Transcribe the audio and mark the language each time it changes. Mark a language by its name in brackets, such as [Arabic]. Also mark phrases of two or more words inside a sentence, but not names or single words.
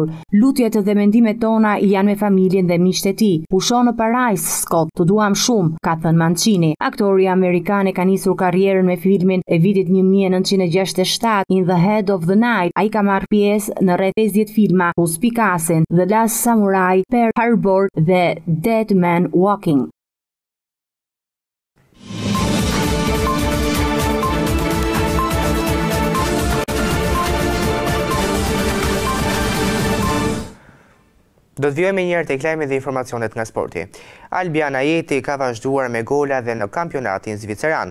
[Albanian] Lutjet dhe mendimet tona janë me familjen dhe miqtë e tij. Pushon në para Scott, të duam shumë, ka thënë Mancini. Aktori amerikan e ka nisur karrierën me filmin e vitit 1967 In the Head of the Night. Ai ka marrë pjesë në rreth 50 filma, ku spikasin The Last Samurai, Pearl Harbor dhe Dead Man Walking. Do të vjojmë njërë të lajmet dhe informacionet nga sporti. Albian Ajeti ka vazhduar me gola dhe në kampionatin zviceran.